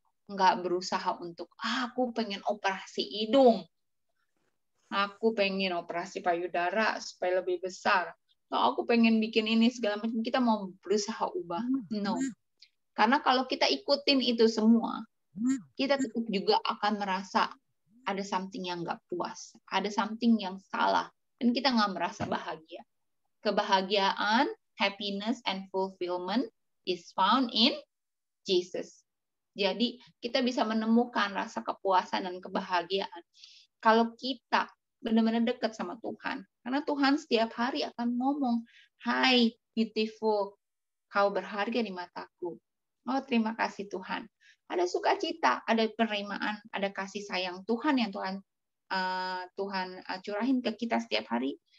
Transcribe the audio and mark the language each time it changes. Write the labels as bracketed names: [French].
[Indonesian] Nggak berusaha untuk, aku pengen operasi hidung, aku pengen operasi payudara supaya lebih besar, atau aku pengen bikin ini segala macam, kita mau berusaha ubah. No. Karena kalau kita ikutin itu semua, kita tetap juga akan merasa ada something yang nggak puas, ada something yang salah, dan kita nggak merasa bahagia. [English] Kebahagiaan, happiness, and fulfillment is found in Jesus. [Indonesian] Jadi kita bisa menemukan rasa kepuasan dan kebahagiaan kalau kita benar-benar dekat sama Tuhan. Karena Tuhan setiap hari akan ngomong, "Hai beautiful, kau berharga di mataku." Oh, terima kasih Tuhan. Ada sukacita, ada penerimaan, ada kasih sayang Tuhan yang Tuhan curahin ke kita setiap hari.